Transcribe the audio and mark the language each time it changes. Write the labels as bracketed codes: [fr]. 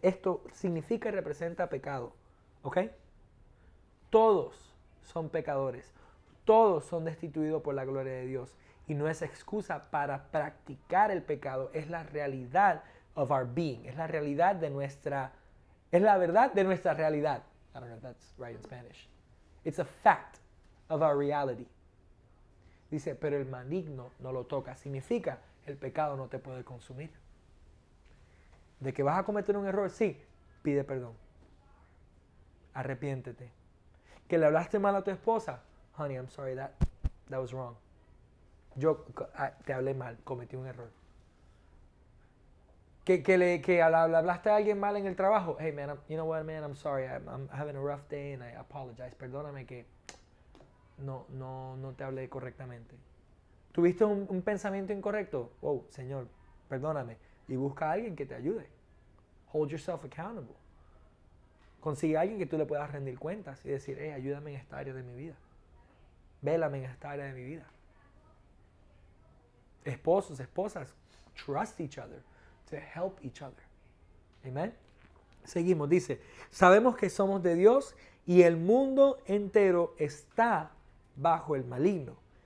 [es] Esto significa y representa pecado. ¿Ok? Todos son pecadores. Todos son destituidos por la gloria de Dios. Y no es excusa para practicar el pecado. Es la realidad [en] of our being. [es] Es la realidad de nuestra... Es la verdad de nuestra realidad. [en] I don't know if that's right in Spanish. It's a fact of our reality. [es] Dice, pero el maligno no lo toca. Significa, el pecado no te puede consumir. De que vas a cometer un error, sí, pide perdón. Arrepiéntete. Que le hablaste mal a tu esposa, [en] honey, I'm sorry, that was wrong. [es] Yo te hablé mal, cometí un error. Que le hablaste a alguien mal en el trabajo, [en] hey man, you know what man, I'm sorry, I'm having a rough day and I apologize. [es] Perdóname que no te hablé correctamente. ¿Tuviste un pensamiento incorrecto? Oh, Señor, perdóname. Y busca a alguien que te ayude. [en] Hold yourself accountable. [es] Consigue a alguien que tú le puedas rendir cuentas y decir, hey, ayúdame en esta área de mi vida. Vélame en esta área de mi vida. Esposos, esposas, [en] trust each other to help each other. Amen. [es] Seguimos, dice, sabemos que somos de Dios y el mundo entero está bajo el maligno.